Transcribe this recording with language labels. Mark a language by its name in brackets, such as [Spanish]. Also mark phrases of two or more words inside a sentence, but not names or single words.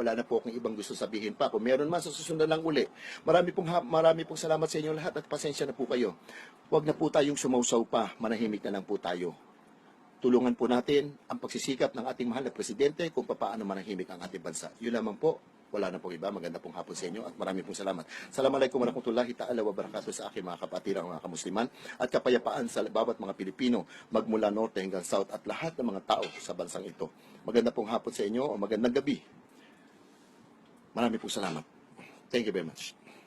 [Filipino] Wala na po akong ibang gusto sabihin pa. Kung meron man, sa susunod lang uli. Marami pong salamat sa inyo lahat at pasensya na po kayo. Huwag na po tayong sumausaw pa. Manahimik na lang po tayo. Tulungan po natin ang pagsisikap ng ating mahal na presidente kung paano manahimik ang ating bansa. Yun lamang po. Wala na pong iba. Maganda pong hapon sa inyo at marami pong salamat. [Arabic] السلام عليكم ورحمة الله تعالى وبركاته [Filipino] sa aking mga kapatirang mga kamusliman at kapayapaan sa bawat mga Pilipino magmula norte hanggang south at lahat ng mga tao sa bansang ito. Maganda pong hapon sa inyo o magandang gabi. Marami pong salamat. [English] Thank you very much.